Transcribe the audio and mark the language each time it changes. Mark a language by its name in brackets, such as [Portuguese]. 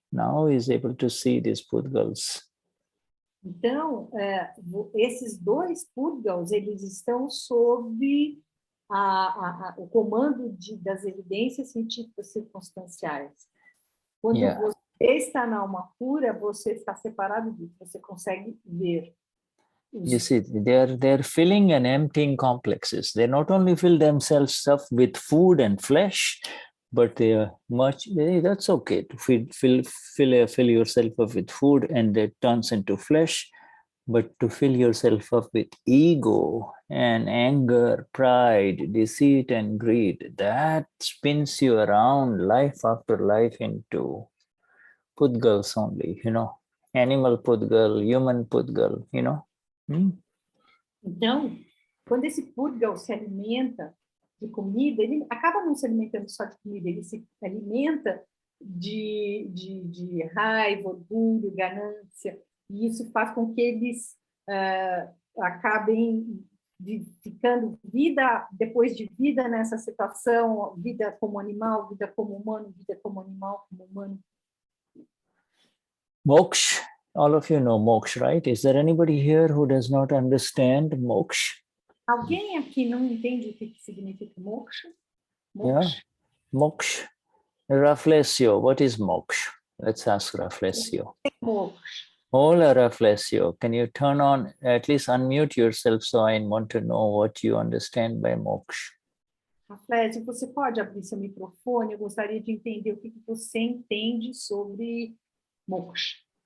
[English] Now he is able to see these Pudgals. [Portuguese] Então, esses dois Pudgals, eles estão sob o comando das evidências científicas circunstanciais. Quando você está na alma pura, você está separado disso, você consegue ver. [English] You see, they're filling and emptying complexes. They not only fill themselves up with food and flesh, but they are that's okay to fill yourself up with food and that turns into flesh, but to fill yourself up with ego and anger, pride, deceit, and greed, that spins you around life after life into Pudgals only, you know, animal Pudgal, human Pudgal, you know. [Portuguese] Então, quando esse Pudgal se alimenta de comida, ele acaba não se alimentando só de comida, ele se alimenta de raiva, orgulho, ganância, e isso faz com que eles acabem ficando vida depois de vida nessa situação, vida como animal, vida como humano, vida como animal, como humano. [English] Moksha. All of you know moksha, right? Is there anybody here who does not understand moksha? [Portuguese] Alguém aqui não entende o que significa moksha? [English] Yeah, moksha. Raflesio, what is moksha? Let's ask Raflesio. Moksha. [Spanish] Hola, Raflesio. [English] Can you turn on, at least unmute yourself so I want to know what you understand by moksha? [Portuguese] Raflesio, você pode abrir seu microfone? Eu gostaria de entender o que você entende sobre moksha.